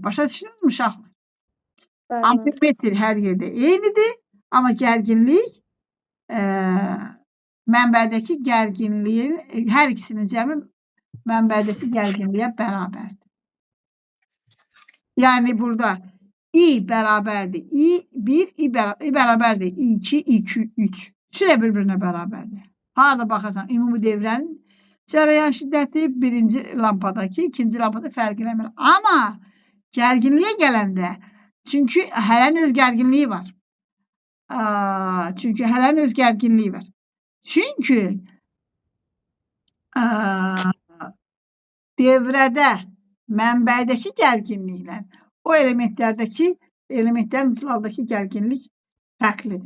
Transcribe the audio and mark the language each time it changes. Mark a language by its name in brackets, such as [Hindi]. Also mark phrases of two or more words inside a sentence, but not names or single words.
[Azerbaijani] Başa düşdünüz mü uşaqlar? Ampermetr hər yerdə eynidir, amma gərginlik mənbədəki gərginliyin, hər ikisinin cəmi mənbədəki gərginliyə bərabərdir. Yəni burada I bərabərdir. I1, I bərabərdir. I2, I2, 3. Üçü də bir-birinə bərabərdir. Harada baxarsan, ümumi devrənin cərəyan şiddəti birinci lampadakı, ikinci lampada fərq eləmir. Amma gərginliyə gələndə, çünki hərənin öz gərginliyi var. Çünki devrədə mənbədəki gərginliklə o elementlərin uclardakı gərginlik fərqlidir.